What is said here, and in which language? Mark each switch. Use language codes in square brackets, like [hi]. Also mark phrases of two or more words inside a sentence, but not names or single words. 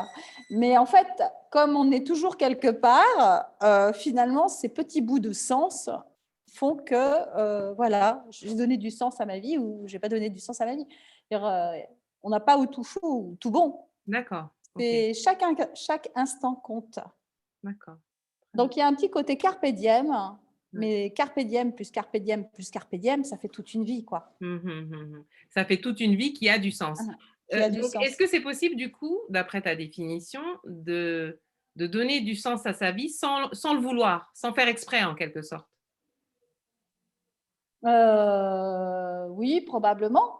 [fr] Mais en fait, comme on est toujours quelque part, finalement, ces petits bouts de sens font que, voilà, j'ai donné du sens à ma vie ou j'ai pas donné du sens à ma vie. On n'a pas ou tout faux ou tout bon. d'accord, OK, C'est chaque instant compte. d'accord, très bien. Donc il y a un petit côté [la] carpe diem, [fr] Ouais. mais [la] carpe diem [fr] plus [la] carpe diem [fr] plus [la] carpe diem, [fr] ça fait toute une vie, quoi, Mmh mh, mmh mh. Ça fait toute une vie qui a du sens. qui a du Donc est-ce sens. que c'est possible du coup, d'après ta définition, de donner du sens à sa vie sans le vouloir, sans faire exprès en quelque sorte? Oui, probablement.